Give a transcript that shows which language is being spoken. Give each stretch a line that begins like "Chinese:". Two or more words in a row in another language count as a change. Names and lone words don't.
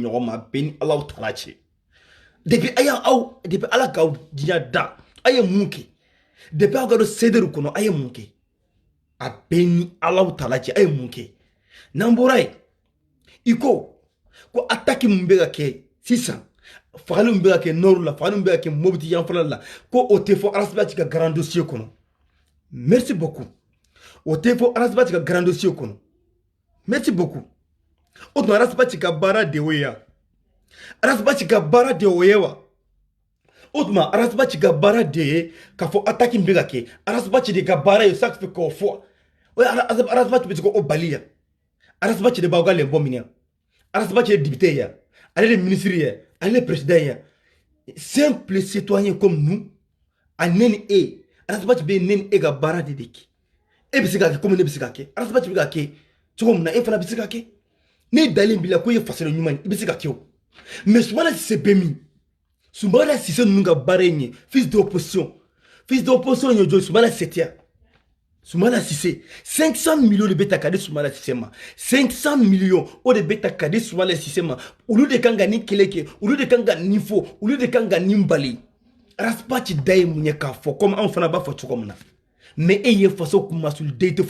Bambara: ɲɔgɔn ma bɛɛ ni Alahu Taala cɛ depuis ala k'aw diɲɛ da a ye mun kɛ depuis aw ka don sederi kɔnɔ a ye mun kɛ a bɛɛ ni Alahu Taala cɛ a ye mun kɛ n'an bɔra yen i ko attaque mun bɛ ka kɛ sisan fagali mun bɛ ka kɛ nord la fagali mun bɛ ka kɛ Mopti yanfɛla la ko o tɛ fɔ Arasibaci ka
French: grand dossier
Bambara: kɔnɔ
French: merci beaucoup
Bambara: o tɛ fɔ Arasibaci ka
French: grand dossier
Bambara: kɔnɔ
French: merci beaucoup
Bambara: o tuma Arasibaci ka baara de y'o ye wa Arasibaci ka baara de y'o ye wa o tuma Arasibaci ka baara de ye k'a fɔ attaque bɛ ka kɛ Arasibaci de ka baara ye
French: chaque fois
Bambara: k'o fɔ o Arasibaci bɛ se k'o bali ya Arasibaci de b'aw ka lɛnbɔ minɛ Arasibaci ye député ya ale de ministre ya ale de président ya
French: simple citoyen comme nous
Bambara: a ne ni e Arasibaci bɛ ne ni e ka baara de kɛ e bɛ se ka kɛ komi ne bɛ se ka kɛ Arasibaci bɛ ka kɛ cogo min na e fana bɛ se ka kɛ ne dalen b'i la ko i ye fasoden ɲuman ye i bɛ se ka kɛ o mais Soumana Cissé bɛ min Soumana Cissé ninnu ka baara ye nin ye
French: fils d'opposition
Bambara: ye jɔn Soumana Cissé tɛ yan Soumana Cissé 500 millions de bɛ ta ka di Soumana Cissé ma 500 millions o de bɛ ta ka di Soumana Cissé ma olu de kan ka nin kɛlɛ kɛ olu de kan ka nin fɔ olu de kan ka nin bali Arasibaci da ye mun ye k'a fɔ komi anw fana b'a fɔ cogo min na mais e ye faso kumasuluden i tɛ